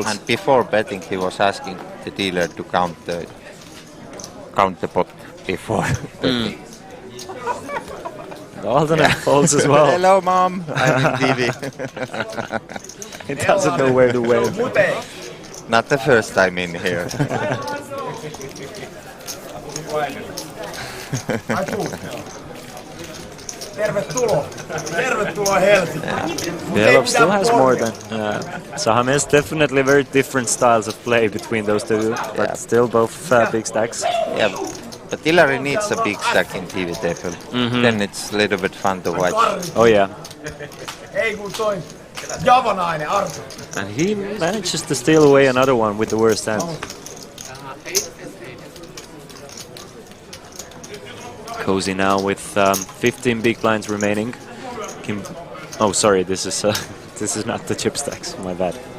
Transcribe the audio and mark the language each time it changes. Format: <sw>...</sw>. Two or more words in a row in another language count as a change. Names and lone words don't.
<en>And before betting, he was asking the dealer to count the pot before betting. Aaltonen folds as well. Hello, mom. I'm in TV. He doesn't know where to wave. Not the first time in here.</en> <fi>Tervetuloa. Tervetuloa Helsinkiin.</fi> <en>Belov still has more than Sahames. Definitely very different styles of play between those two, but Yeah. still both big stacks. Yeah, but Ilari needs a big stack in TV table. Then it's a little bit fun to watch. Oh yeah.</en> <fi>Ei kun toi Javanainen Arto.</fi> <en>And he manages to steal away another one with the worst hand. Cozy now with 15 big blinds remaining. Oh, sorry, this is this is not the chip stacks. My bad.</en>